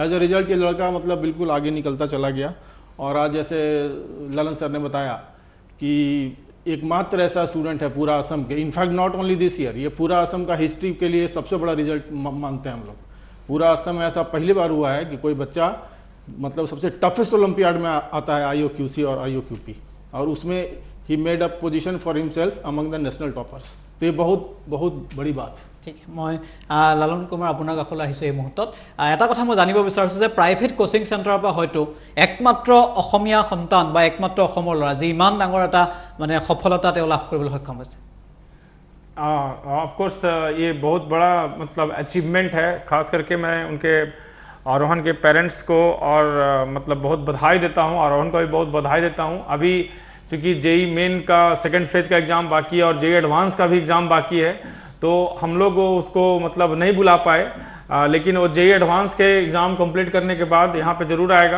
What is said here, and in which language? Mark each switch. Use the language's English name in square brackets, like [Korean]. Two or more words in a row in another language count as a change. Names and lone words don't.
[English] as a result [Hindi] ये लड़का मतलब बिल्कुल आगे निकलता चला गया। और आज जैसे ललन सर ने बताया कि एकमात्र ऐसा स्टूडेंट है पूरा असम के, [English] in fact not only this year, [Hindi] ये पूरा असम का हिस्ट्री के लिए सबसे बड़ा रिजल्ट मानते हैं हम लोग। पूरा असम में ऐसा पहली बार हुआ है कि कोई बच्चा मतलब सबसे टफेस्ट ओलंपियाड में आता है IOQC और IOQP, और उसमें ही [English] made up position for himself among the national toppers. [Hindi] तो ये बहुत बहुत बड़ी बात। [Assamese] ঠিক মই লালন কুমাৰ আপোনাৰ কাষলৈ আহিছোঁ এই মুহূৰ্তত। এটা কথা মই জানিব বিচাৰিছোঁ যে [English] private coaching centre's [Assamese] পৰা হয়তো একমাত্ৰ অসমীয়া সন্তান বা একমাত্ৰ অসমৰ ল'ৰা যি ইমান ডাঙৰ এটা মানে সফলতা তেওঁ লাভ কৰিবলৈ সক্ষম হৈছে। [English] of course [Hindi] ये बहुत बड़ा मतलब अचीवमेंट है। खास करके मैं उनके आरोहन के पेरेंट्स को और मतलब बहुत बधाई देता हूँ, आरोहन को भी बहुत बधाई देता हूँ। अभी चूँकि JEE मेन का [English] second phase [Hindi] का एग्ज़ाम बाकी है और JEE एडवांस का भी एग्ज़ाम बाकी है, तो हम लोग उसको मतलब नहीं बुला पाए, लेकिन वो JEE एडवांस के एग्ज़ाम कंप्लीट करने के बाद यहाँ पे ज़रूर आएगा।